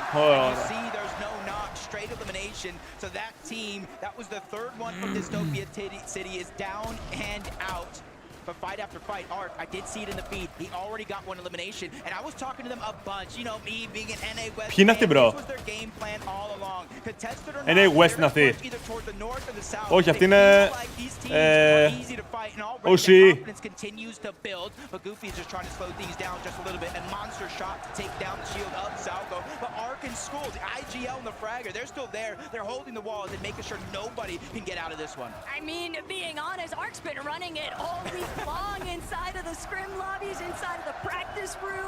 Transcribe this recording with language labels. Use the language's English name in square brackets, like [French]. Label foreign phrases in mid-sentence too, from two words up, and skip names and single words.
[English] And you see there's no knock, straight elimination. So that team, that was the 3rd one from Dystopia City, is down and out. But fight after fight, Arc, I did see it in the feed. He already got 1 elimination, and I was talking to them a bunch. You know, me being an NA West fan, this was their game plan all along. Contested or not, [Greek] NA West είναι αυτή. Όχι, αυτή είναι... OC. [English] Continues to build, but Goofy is just trying to slow things down just a little bit. And monster shot to take down the shield of Salco. But Arc and School, the IGL and the Fragger, they're still there. They're holding the walls and making sure nobody can get out of this one. I mean, being honest, Arc's been running it all week long inside of the scrim lobbies, inside of the practice room.